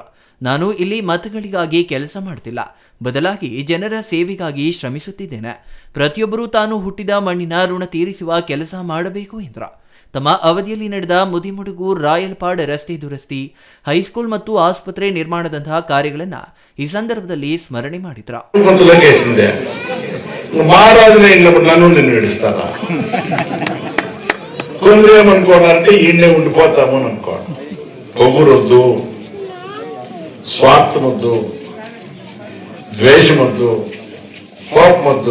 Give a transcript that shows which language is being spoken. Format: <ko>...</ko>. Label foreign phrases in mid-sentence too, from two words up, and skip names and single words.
<kn>ನಾನು ಇಲ್ಲಿ ಮತಗಳಿಗಾಗಿ ಕೆಲಸ ಮಾಡ್ತಿಲ್ಲ, ಬದಲಾಗಿ ಜನರ ಸೇವೆಗಾಗಿ ಶ್ರಮಿಸುತ್ತಿದ್ದೇನೆ. ಪ್ರತಿಯೊಬ್ಬರೂ ತಾನು ಹುಟ್ಟಿದ ಮಣ್ಣಿನ ಋಣ ತೀರಿಸುವ ಕೆಲಸ ಮಾಡಬೇಕು ಎಂದರು. ತಮ್ಮ ಅವಧಿಯಲ್ಲಿ ನಡೆದ ಮುದಿಮಡುಗು ರಾಯಲ್ಪಾಡ್ ರಸ್ತೆ ದುರಸ್ತಿ, ಹೈಸ್ಕೂಲ್ ಮತ್ತು ಆಸ್ಪತ್ರೆ ನಿರ್ಮಾಣದಂತಹ ಕಾರ್ಯಗಳನ್ನು ಈ ಸಂದರ್ಭದಲ್ಲಿ ಸ್ಮರಣೆ ಮಾಡಿದರು.</kn> <te>కొందరేమనుకోవాలంటే ఈయనే ఉండిపోతాము అని అనుకోవడం. పొగురొద్దు, స్వార్థమొద్దు, ద్వేషమొద్దు, కోపమొద్దు.</te>